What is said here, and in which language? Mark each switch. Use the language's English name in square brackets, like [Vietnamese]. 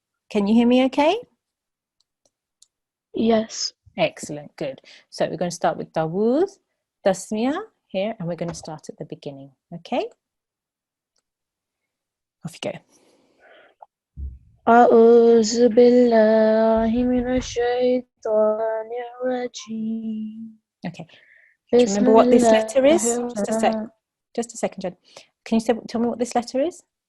[English] Can you hear me okay? Yes. Excellent, good. So we're going to start with Dawood, Tasmiyah here, and we're going to start at the beginning, okay? Off you go. [Arabic] أعوذ بالله من الشيطان الرجيم [English] Okay. Do you [Arabic] بسم [English] remember what this letter [Arabic] الله [English] is? Just a second, Jen. Can you tell me what this letter is?